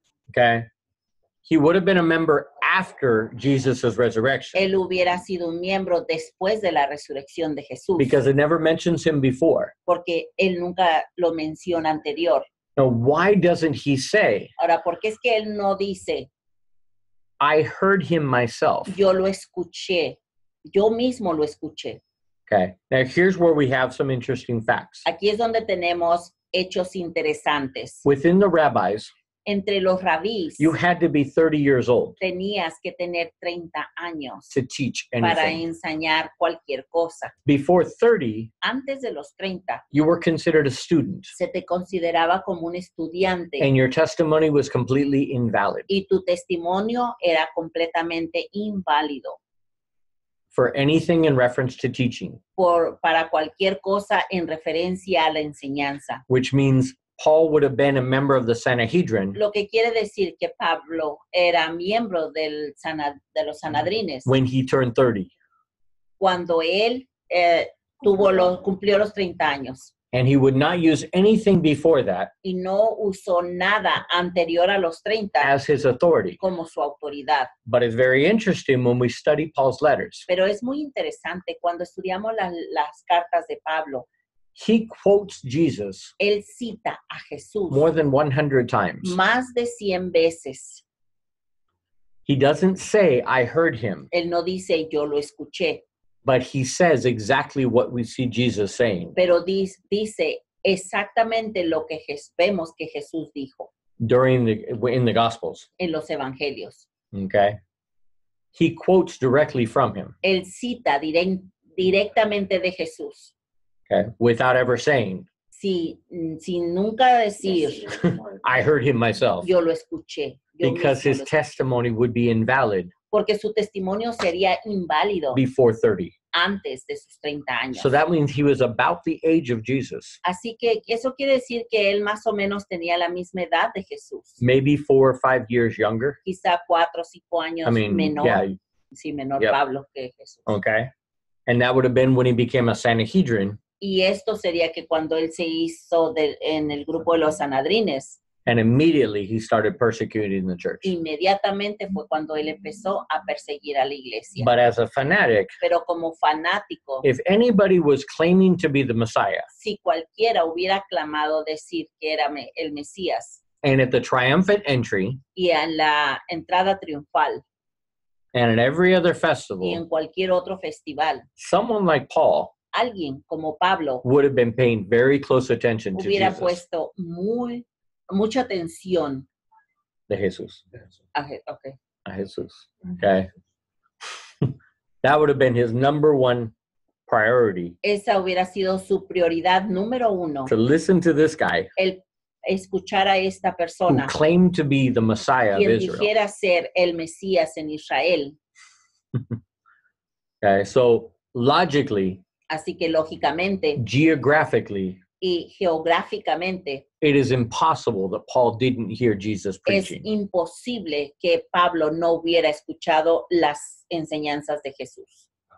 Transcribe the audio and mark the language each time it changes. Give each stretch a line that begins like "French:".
English: okay, he would have been a member after Jesus' resurrection
Spanish: él hubiera sido un miembro después de la resurrección de Jesús,
English: because it never mentions him before.
Spanish: porque él nunca lo menciona anterior.
English: Now, why doesn't he say,
Spanish: Ahora, ¿por qué es que él no dice,
English: I heard him myself?
Spanish: yo lo escuché, yo mismo lo escuché?
English: Okay, now here's where we have some interesting facts.
Spanish: Aquí es donde tenemos hechos interesantes.
English: Within the rabbis,
Spanish: Entre los rabís
English: you had to be 30 years old
Spanish: tenías que tener 30 años
English: to teach
Spanish: para
English: anything.
Spanish: enseñar cualquier cosa.
English: Before 30,
Spanish: Antes de los 30
English: you were considered a student,
Spanish: se te consideraba como un estudiante
English: and your testimony was completely invalid
Spanish: y tu testimonio era completamente inválido
English: for anything in reference to teaching,
Spanish: para cualquier cosa en referencia a la enseñanza.
English: which means Paul would have been a member of the Sanhedrin
Spanish: Lo que quiere decir que Pablo era miembro de los Sanhedrines
English: when he turned 30.
Spanish: cuando él cumplió los 30 años
English: And he would not use anything before that
Spanish: y no usó nada anterior a los 30
English: as his authority.
Spanish: como su autoridad.
English: But it's very interesting when we study Paul's letters.
Spanish: Pero es muy interesante cuando estudiamos las cartas de Pablo.
English: He quotes Jesus
Spanish: Él cita a Jesús
English: more than 100 times.
Spanish: más de 100 veces.
English: He doesn't say, I heard him,
Spanish: Él no dice yo lo escuché,
English: but he says exactly what we see Jesus saying
Spanish: pero dice exactamente lo que vemos que Jesús dijo
English: in the Gospels.
Spanish: en los evangelios.
English: Okay? He quotes directly from him,
Spanish: Él cita directamente de Jesús,
English: okay, without ever saying,
Spanish: sin nunca decir
English: I heard him myself,
Spanish: yo lo escuché. Yo
English: because
Spanish: mismo
English: his
Spanish: lo escuché.
English: testimony would be invalid
Spanish: Porque su testimonio sería inválido
English: before 30.
Spanish: antes de sus 30 años.
English: So that means he was about the age of Jesus,
Spanish: Así que eso quiere decir que él más o menos tenía la misma edad de Jesús.
English: maybe 4 or 5 years younger.
Spanish: Quizá 4 o 5 años
English: I mean,
Spanish: menor.
English: yeah,
Spanish: Sí, menor
English: Yep.
Spanish: Pablo que Jesús.
English: okay. And that would have been when he became a Sanhedrin.
Spanish: Y esto sería que cuando él se hizo en el grupo de los Sanhedrines,
English: And immediately he started persecuting the church.
Spanish: inmediatamente fue cuando él empezó a perseguir a la iglesia.
English: But as a fanatic,
Spanish: Pero como fanático,
English: if anybody was claiming to be the Messiah,
Spanish: si cualquiera hubiera clamado decir que era el Mesías,
English: and at the triumphant entry,
Spanish: y en la entrada triunfal,
English: and at every other
Spanish: y
English: festival,
Spanish: en cualquier otro festival,
English: someone like Paul
Spanish: alguien como Pablo
English: would have been paying very close attention to
Spanish: hubiera
English: Jesus,
Spanish: puesto mucha atención de Jesús,
English: okay.
Spanish: a Jesús, okay?
English: That would have been his number one priority,
Spanish: Esa hubiera sido su prioridad número 1,
English: to listen to this guy
Spanish: el escuchar a esta
English: who
Spanish: persona
English: claimed to be the Messiah of
Spanish: quien
English: Israel.
Spanish: dijera ser el Mesías en Israel.
English: Okay, so logically,
Spanish: Así que lógicamente
English: geographically,
Spanish: y geográficamente
English: it is impossible that Paul didn't hear Jesus
Spanish: es
English: preaching.
Spanish: imposible que Pablo no hubiera escuchado las enseñanzas de Jesús.